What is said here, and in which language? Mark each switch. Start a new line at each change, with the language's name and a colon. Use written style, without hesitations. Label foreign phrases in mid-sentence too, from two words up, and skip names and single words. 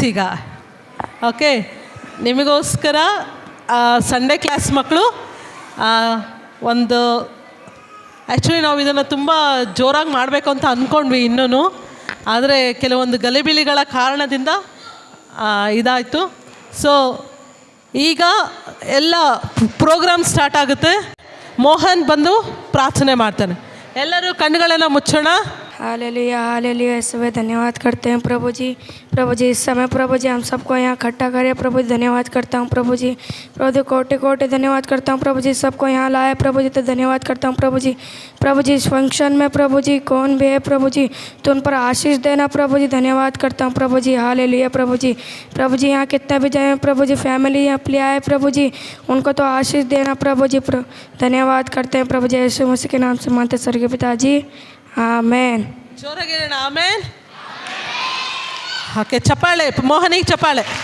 Kannada: ಈಗ ಓಕೆ, ನಿಮಗೋಸ್ಕರ
English: Sunday class
Kannada: ಮಕ್ಕಳು ಒಂದು ಆ್ಯಕ್ಚುಲಿ ನಾವು ಇದನ್ನು ತುಂಬ ಜೋರಾಗಿ ಮಾಡಬೇಕು ಅಂತ ಅಂದ್ಕೊಂಡ್ವಿ ಇನ್ನೂ, ಆದರೆ ಕೆಲವೊಂದು ಗಲಿಬಿಲಿಗಳ ಕಾರಣದಿಂದ ಇದಾಯಿತು. ಸೊ ಈಗ ಎಲ್ಲ
English: program start
Kannada: ಆಗುತ್ತೆ. ಮೋಹನ್ ಬಂದು ಪ್ರಾರ್ಥನೆ ಮಾಡ್ತಾನೆ. ಎಲ್ಲರೂ ಕಣ್ಣುಗಳನ್ನು ಮುಚ್ಚೋಣ.
Hindi: हालेलुया हालेलुया सुबह धन्यवाद करते हैं प्रभु जी इस समय प्रभु जी हम सबको यहाँ इकट्ठा करें प्रभु जी धन्यवाद करता हूँ प्रभु जी कोटि कोटि धन्यवाद करता हूँ प्रभु जी सबको यहाँ लाए प्रभु जी तो धन्यवाद करता हूँ प्रभु जी इस फंक्शन में प्रभु जी कौन भी है प्रभु जी तो उन पर आशीष देना प्रभु जी धन्यवाद करता हूँ प्रभु जी हालेलुया प्रभु जी यहाँ कितना भी जाए प्रभु जी फैमिली यहाँ ले आए प्रभु जी उनको तो आशीष देना प्रभु जी धन्यवाद करते हैं प्रभु जी यीशु मसीह के नाम से मानते स्वर्गीय पिताजी ಆಮೇನ್
Kannada: ಜೋರಾಗಿ ಹೇಳೋಣ ಆಮೇನ್ ಓಕೆ ಚಪ್ಪಾಳೆ ಮೋಹನಿಗೆ ಚಪ್ಪಾಳೆ